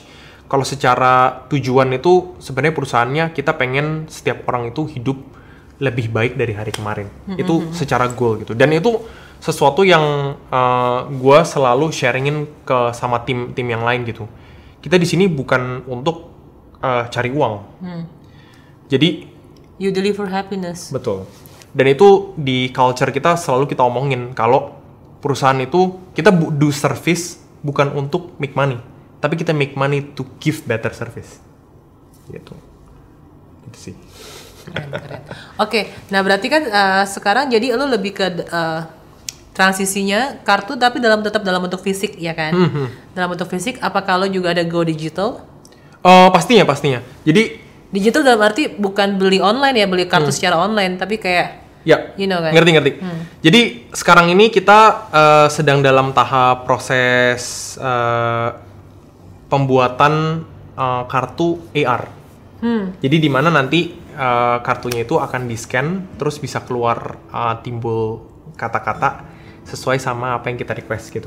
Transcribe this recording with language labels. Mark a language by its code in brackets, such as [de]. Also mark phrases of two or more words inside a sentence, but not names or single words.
[id] Kalau secara tujuan itu sebenarnya perusahaannya kita pengen setiap orang itu hidup lebih baik dari hari kemarin. Itu secara goal gitu. Dan itu sesuatu yang gue selalu sharingin sama tim yang lain gitu. Kita di sini bukan untuk cari uang. Jadi [en] You deliver happiness. [id] betul. Dan itu di culture kita selalu kita omongin kalau perusahaan itu kita [en] do service [id] bukan untuk [en] make money, [id] tapi kita [en] make money to give better service. [id] Gitu. Gitu sih. Keren. Oke, nah berarti kan sekarang jadi lo lebih ke transisinya kartu tapi tetap dalam bentuk fisik ya kan? Dalam bentuk fisik, apakah lo juga ada [en] go digital? [id] Pastinya. Jadi Digital dalam arti bukan beli online ya, beli kartu secara online, tapi kayak ya, [en] you know kan? [id] ngerti. Jadi sekarang ini kita sedang dalam tahap proses pembuatan kartu AR. Jadi di mana nanti kartunya itu akan di-scan, terus bisa keluar timbul kata-kata sesuai sama apa yang kita request gitu.